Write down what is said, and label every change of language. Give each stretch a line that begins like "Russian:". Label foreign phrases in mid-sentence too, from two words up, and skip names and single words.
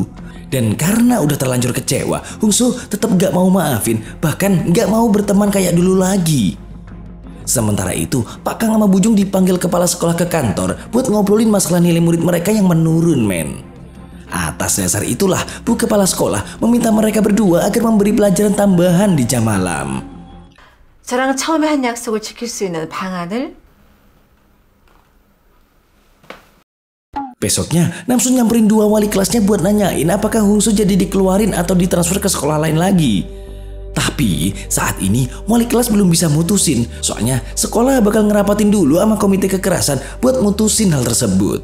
Indonesian: Dan karena udah terlanjur kecewa, Hungsu tetap gak mau maafin, bahkan gak mau berteman kayak dulu lagi. Sementara itu, Pak Kang sama Bujung dipanggil kepala sekolah ke kantor buat ngobrolin masalah nilai murid mereka yang menurun, men. Atas dasar itulah, Bu Kepala Sekolah meminta mereka berdua agar memberi pelajaran tambahan di jam malam.
Korean: 저랑 처음에 한 약속을 지킬 수 있는 방안을.
Indonesian: Besoknya, Namsun nyamperin 2 wali kelasnya buat nanyain apakah Hungsu jadi dikeluarin atau ditransfer ke sekolah lain lagi. Tapi saat ini wali kelas belum bisa mutusin, soalnya sekolah bakal ngerapatin dulu sama komite kekerasan buat mutusin hal tersebut.